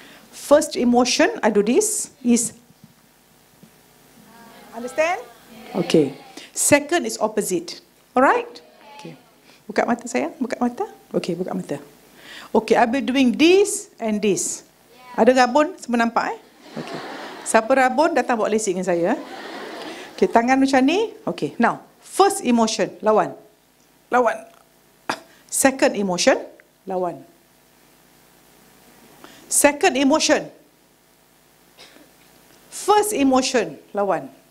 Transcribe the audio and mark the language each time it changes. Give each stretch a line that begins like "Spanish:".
English: First emotion, I do this, is, understand? Okay. Second is opposite. Alright? Okay.
Malay: Buka mata sayang, buka mata. Okay, buka mata.
English: Okay, I'll be doing this and this.
Malay: Ada rabun, semua nampak Okay. Siapa rabun, datang bawa lasik dengan saya. Okay, tangan macam ni.
English: Okay, now, first emotion, lawan. Second emotion, lawan. Second emotion. First emotion, lawan.